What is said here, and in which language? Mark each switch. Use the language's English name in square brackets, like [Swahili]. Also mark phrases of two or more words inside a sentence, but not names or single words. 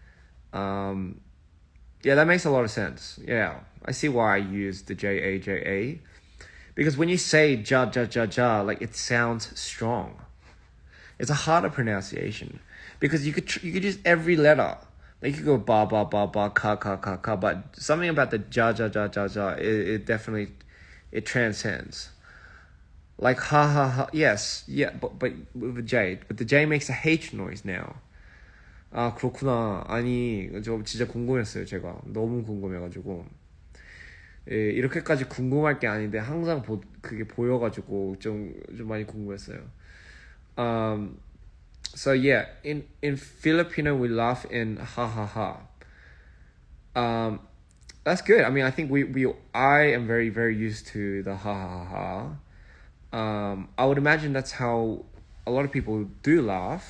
[English] Yeah, that makes a lot of sense. Yeah, I see why I use the J-A, because when you say ja ja ja ja, like, it sounds strong. It's a harder pronunciation because you could use every letter. Like, you could go ba ba ba ba ka ka ka ka, but something about the ja ja ja ja ja, it definitely, it transcends. Like ha ha ha, yes, yeah, but with a J, but the J makes a H noise now. [Korean] 아, 그렇구나. 아니, 저 진짜 궁금했어요. 제가 너무 궁금해가지고. 예, 이렇게까지 궁금할 게 아닌데 항상 그게 보여가지고 좀 많이 궁금했어요. [English] So yeah, in Filipino we laugh in ha ha ha. That's good. I mean, I think I am very, very used to the ha ha ha. I would imagine that's how a lot of people do laugh.